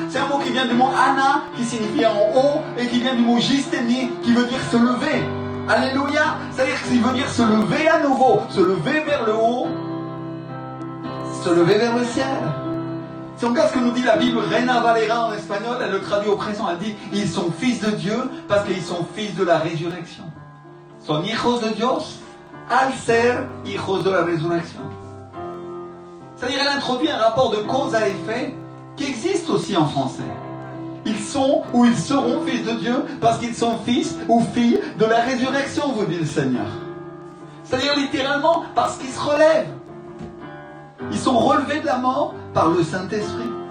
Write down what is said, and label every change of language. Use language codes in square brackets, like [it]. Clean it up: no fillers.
[fr] C'est un mot qui vient du mot ana, qui signifie en haut, et qui vient du mot gisténi, qui veut dire se lever. Alléluia. C'est-à-dire qu'il veut dire se lever à nouveau, se lever vers le haut, se lever vers le ciel. Si on regarde ce que nous dit la Bible, Reina Valera en espagnol, elle le traduit au présent, elle dit: ils sont fils de Dieu parce qu'ils sont fils de la résurrection. [es] Son hijos de Dios al ser hijos de la résurrection. [fr] C'est-à-dire, elle introduit un rapport de cause à effet qui existe aussi en français. Ils sont ou ils seront fils de Dieu parce qu'ils sont fils ou filles de la résurrection, vous dit le Seigneur. C'est-à-dire littéralement parce qu'ils se relèvent. Ils sont relevés de la mort par le Saint-Esprit.